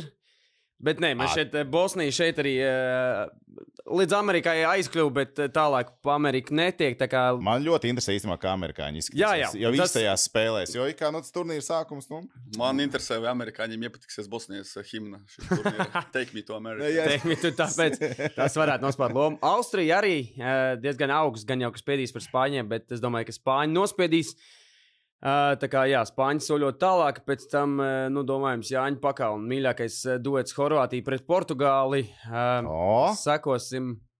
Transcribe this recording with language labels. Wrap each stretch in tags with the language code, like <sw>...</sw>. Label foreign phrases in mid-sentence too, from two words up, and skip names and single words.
<lv>Bet nē, mēs šeit, Bosnija šeit arī līdz Amerikai aizkļuva, bet tālāk pa Ameriku netiek. Man ļoti interesē īstenībā, kā amerikāņi izskatās. Jau īstajās spēlēs, jo kā tas turnīra sākums. Man interesē, vai amerikāņiem iepatiksies Bosnijas himna.</lv> <en>Take me to America. Take me to,</en> <lv>tāpēc tas varētu nospēlēt lomu. Austrija arī diezgan augsts, gan jau, ka spēdīs par Spāņiem, bet es domāju, ka Spāņi nospiedīs. Tā kā jā, Spāņi soļot tālāk, pēc tam, domājams, Jāņa Pakalna mīļākais duets Horvātija pret Portugāli. Sekosim.</lv>